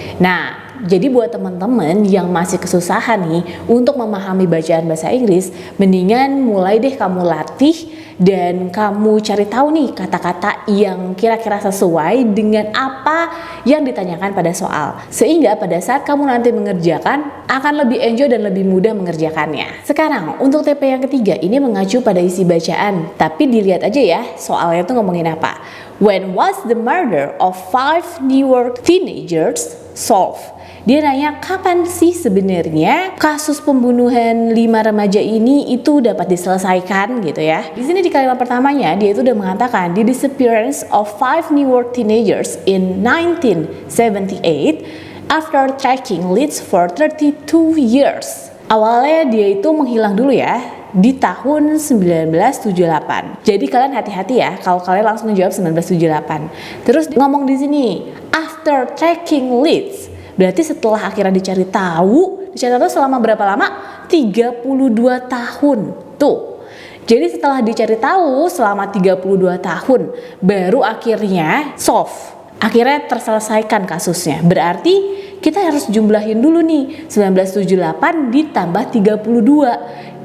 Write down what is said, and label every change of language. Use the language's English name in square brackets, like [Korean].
[Indonesian] Nah jadi buat teman-teman yang masih kesusahan nih untuk memahami bacaan bahasa Inggris, mendingan mulai deh kamu latih dan kamu cari tahu nih kata-kata yang kira-kira sesuai dengan apa yang ditanyakan pada soal. Sehingga pada saat kamu nanti mengerjakan akan lebih enjoy dan lebih mudah mengerjakannya. Sekarang untuk TP yang ketiga ini mengacu pada isi bacaan, tapi dilihat aja ya soalnya tuh ngomongin apa. [English] When was the murder of 5 New York teenagers solved? [Indonesian] Dia nanya kapan sih sebenarnya kasus pembunuhan 5 remaja ini itu dapat diselesaikan gitu ya. Di sini di kalimat pertamanya dia itu udah mengatakan [English] the disappearance of 5 New York teenagers in 1978 after tracking leads for 32 years. [Indonesian] Awalnya dia itu menghilang dulu ya di tahun 1978. Jadi kalian hati-hati ya kalau kalian langsung menjawab 1978. Terus ngomong di sini [English] after tracking leads. [Indonesian] Berarti setelah akhirnya dicari tahu selama berapa lama? 32 tahun. Tuh. Jadi setelah dicari tahu selama 32 tahun baru akhirnya solve. Akhirnya terselesaikan kasusnya. Berarti kita harus jumlahin dulu nih 1978 ditambah 32.